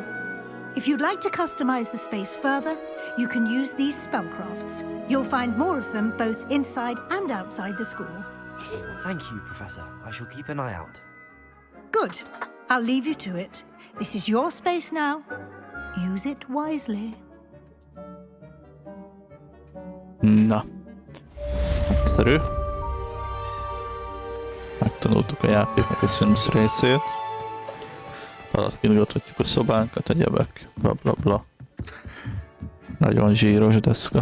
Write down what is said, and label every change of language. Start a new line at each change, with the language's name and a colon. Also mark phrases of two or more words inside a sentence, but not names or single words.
English: If you'd like to customize the space further, you can use these spellcrafts. You'll find more of them both inside and outside the school. Thank you, Professor. I shall keep an eye out. Good. I'll leave you to it. This is your space now. Use it wisely.
Hungarian: Na. Egyszerű. Megtanultuk a játéknak a Sims részét. Alatt kinyithatjuk a szobánkat, egyebek. Bla bla bla. Nagyon zsíros deszka.